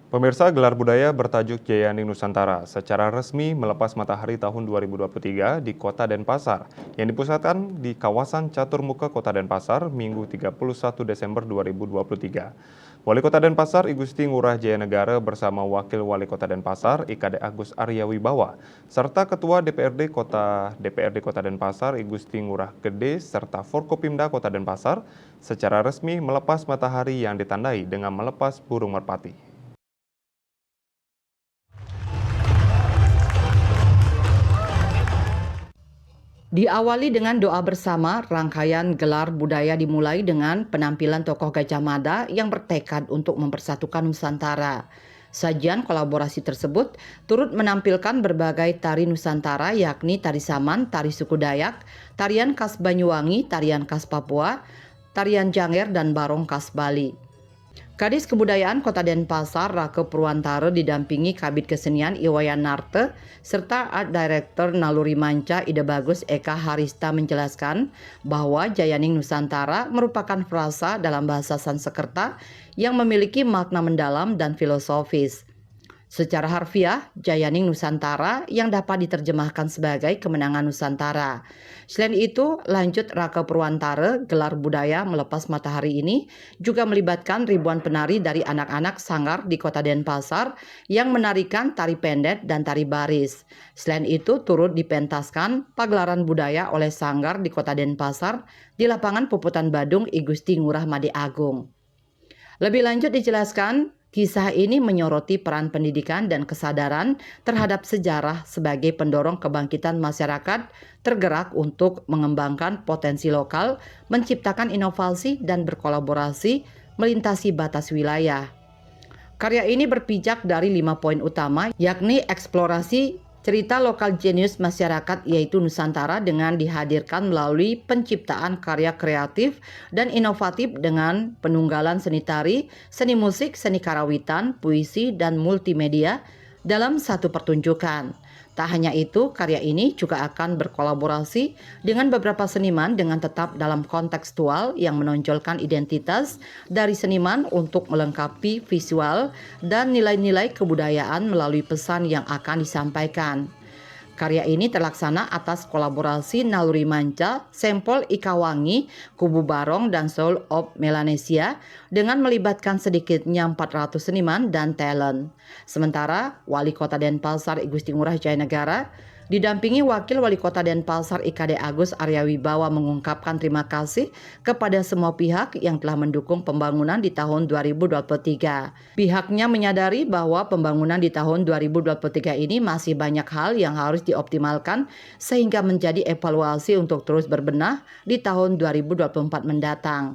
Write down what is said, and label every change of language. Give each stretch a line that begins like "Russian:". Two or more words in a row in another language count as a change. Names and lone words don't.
Indonesian: Pemirsa, gelar budaya bertajuk Jayaning Nusantara secara resmi melepas matahari tahun 2023 di Kota Denpasar yang dipusatkan di kawasan Caturmuka Kota Denpasar Minggu 31 Desember 2023. Wali Kota Denpasar I Gusti Ngurah Jayanegara bersama Wakil Wali Kota Denpasar IKD Agus Arya Wibawa serta Ketua DPRD Kota Denpasar I Gusti Ngurah Gede serta Forkopimda Kota Denpasar secara resmi melepas matahari yang ditandai dengan melepas burung merpati. Diawali dengan doa bersama, rangkaian gelar budaya dimulai dengan penampilan tokoh Gajah Mada yang bertekad untuk mempersatukan Nusantara. Sajian kolaborasi tersebut turut menampilkan berbagai tari Nusantara yakni tari saman, tari suku Dayak, tarian khas Banyuwangi, tarian khas Papua, tarian Janger, dan barong khas Bali. Kadis Kebudayaan Kota Denpasar Rake Purwantara didampingi Kabid Kesenian Iwayan Narte serta Art Director Naluri Manca Ide Bagus Eka Harista menjelaskan bahwa Jayaning Nusantara merupakan frasa dalam bahasa Sanskerta yang memiliki makna mendalam dan filosofis. Secara harfiah, Jayaning Nusantara yang dapat diterjemahkan sebagai kemenangan Nusantara. Selain itu, lanjut Rake Purwantara, gelar budaya melepas matahari ini juga melibatkan ribuan penari dari anak-anak sanggar di Kota Denpasar yang menarikan tari pendet dan tari baris. Selain itu, turut dipentaskan pagelaran budaya oleh sanggar di Kota Denpasar di lapangan Puputan Badung I Gusti Ngurah Made Agung. Lebih lanjut dijelaskan, kisah ini menyoroti peran pendidikan dan kesadaran terhadap sejarah sebagai pendorong kebangkitan masyarakat tergerak untuk mengembangkan potensi lokal, menciptakan inovasi dan berkolaborasi melintasi batas wilayah. Karya ini berpijak dari 5 poin utama, yakni eksplorasi cerita lokal jenius masyarakat yaitu Nusantara dengan dihadirkan melalui penciptaan karya kreatif dan inovatif dengan penunggalan seni tari, seni musik, seni karawitan, puisi, dan multimedia dalam satu pertunjukan. Tak hanya itu, karya ini juga akan berkolaborasi dengan beberapa seniman dengan tetap dalam kontekstual yang menonjolkan identitas dari seniman untuk melengkapi visual dan nilai-nilai kebudayaan melalui pesan yang akan disampaikan. Karya ini terlaksana atas kolaborasi Naluri Manca, Sempol Ikawangi, Kubu Barong, dan Soul of Melanesia dengan melibatkan sedikitnya 400 seniman dan talent. Sementara Wali Kota Denpasar I Gusti Ngurah Jayanegara didampingi Wakil Wali Kota Denpasar IKD Agus Arya Wibawa mengungkapkan terima kasih kepada semua pihak yang telah mendukung pembangunan di tahun 2023. Pihaknya menyadari bahwa pembangunan di tahun 2023 ini masih banyak hal yang harus dioptimalkan sehingga menjadi evaluasi untuk terus berbenah di tahun 2024 mendatang.